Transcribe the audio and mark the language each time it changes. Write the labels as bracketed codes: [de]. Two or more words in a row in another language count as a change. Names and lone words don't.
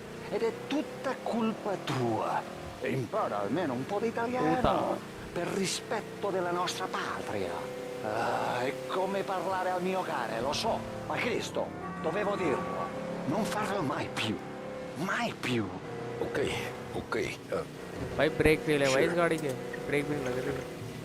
[it] Ed è tutta colpa tua. E impara almeno un po' di italiano. Per rispetto della nostra patria. Ah, è come parlare al mio cane, lo so. Ma Cristo, dovevo dirlo. Non farlo mai più. Mai più. Ok, ok. [hi] भाई [en] brake fail [hi] है भाई इस गाड़ी के. ब्रेक भी नहीं लग रही है.